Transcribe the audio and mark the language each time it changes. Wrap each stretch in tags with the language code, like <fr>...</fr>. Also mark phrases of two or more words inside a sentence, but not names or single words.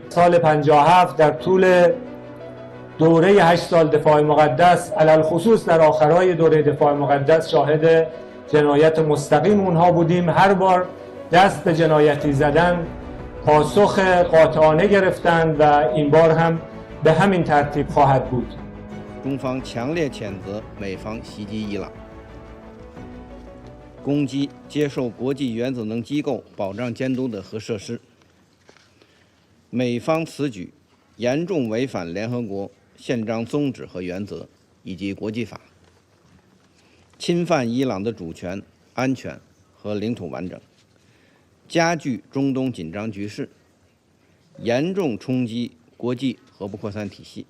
<fa>سال 57 در طول دوره 8 سال دفاع مقدس، علل خصوص در آخرای دوره دفاع مقدس، شاهد جنایت مستقیم اونها بودیم. هر بار دست به جنایتی زدن پاسخ قاطعانه گرفتند و این بار هم به همین ترتیب خواهد بود.</fa> <zh>中方强烈谴责美方袭击伊朗，攻击接受国际原子能机构保障监督的核设施。美方此举严重违反联合国宪章宗旨和原则以及国际法，侵犯伊朗的主权、安全和领土完整，加剧中东紧张局势，严重冲击国际核不扩散体系。</zh>